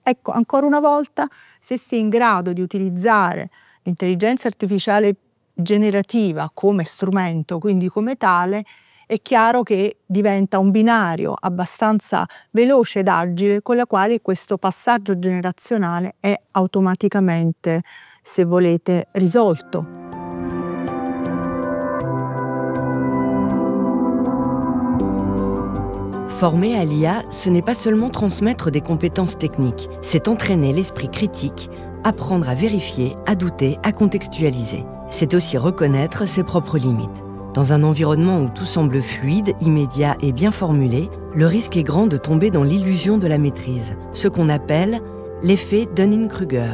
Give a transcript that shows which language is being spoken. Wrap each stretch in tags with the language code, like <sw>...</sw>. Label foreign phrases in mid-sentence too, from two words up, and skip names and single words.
<it>Ecco, ancora una volta, se si è in grado di utilizzare l'intelligenza artificiale generativa come strumento, quindi come tale, è chiaro che diventa un binario abbastanza veloce ed agile con la quale questo passaggio generazionale è automaticamente, se volete, risolto.</it> <fr>Former à l'IA, ce n'est pas seulement transmettre des compétences techniques, c'est entraîner l'esprit critique, apprendre à vérifier, à douter, à contextualiser. C'est aussi reconnaître ses propres limites. Dans un environnement où tout semble fluide, immédiat et bien formulé, le risque est grand de tomber dans l'illusion de la maîtrise, ce qu'on appelle l'effet Dunning-Kruger.</fr>